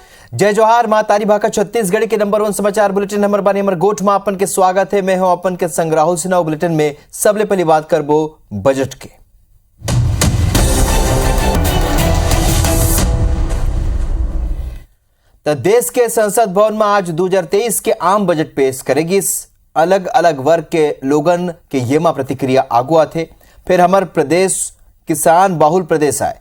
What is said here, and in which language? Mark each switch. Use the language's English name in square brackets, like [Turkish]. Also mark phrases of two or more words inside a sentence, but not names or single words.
[Chhattisgarhi] जय जोहार मां तारी भाका छत्तीसगढ़ के नंबर 1 समाचार बुलेटिन नंबर 12 नंबर गोठ में अपन के स्वागत है। मैं हूं अपन के संग राहुल सिन्हा। बुलेटिन में सबले पहली बात करबो बजट के। तो देश के संसद भवन में आज 2023 के आम बजट पेश करेगी। अलग अलग वर्ग के लोगन के येमा प्रतिक्रिया आगुआ थे। फिर हमार प्रदेश किसान बाहुल प्रदेश आए।